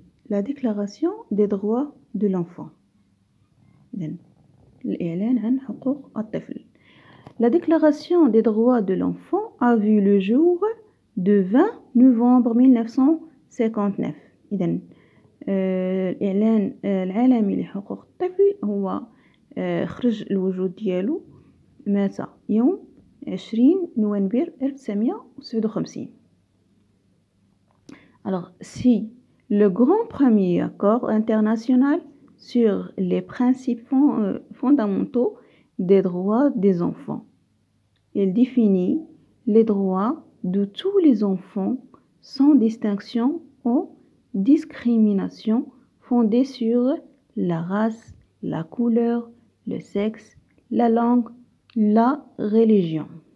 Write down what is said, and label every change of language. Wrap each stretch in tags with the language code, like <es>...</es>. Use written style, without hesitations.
<fr>La déclaration des droits de l'enfant.</fr> <ar>الإعلان عن حقوق الطفل.</ar> <fr>La déclaration des droits de l'enfant a vu le jour le 20 novembre 1959.</fr> <ar>إذن الإعلان العالمي لحقوق الطفل هو خرج الوجود ديالو مات يوم 20 نوفمبر 1959.</ar> <fr>Alors, si le grand premier accord international sur les principes fondamentaux des droits des enfants, il définit les droits de tous les enfants sans distinction ou discrimination fondée sur la race, la couleur, le sexe, la langue, la religion.</fr>